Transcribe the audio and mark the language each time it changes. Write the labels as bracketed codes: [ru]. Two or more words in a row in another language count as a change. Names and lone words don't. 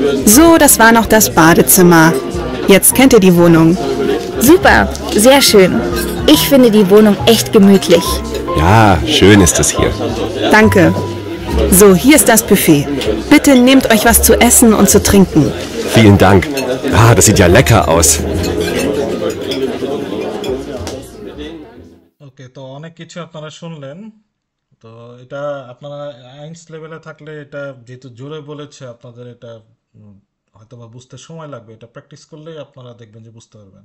[de] So, das war noch das Badezimmer. Jetzt kennt ihr die Wohnung. Super, sehr schön. Ich finde die Wohnung echt gemütlich. Ja, schön ist es hier. Danke. So, hier ist das Buffet. Bitte nehmt euch was zu essen und zu trinken. Vielen Dank. Ah, das sieht ja lecker aus. [bn] ওকে, তো অনেক কিছু আপনারা শুনলেন। তো এটা আপনারা আইনস লেভেলে থাকলে এটা যেহেতু জোরে বলেছে আপনাদের এটা হয়তো বা বুঝতে সময় লাগবে, এটা প্র্যাকটিস করলেই আপনারা দেখবেন যে বুঝতে পারবেন।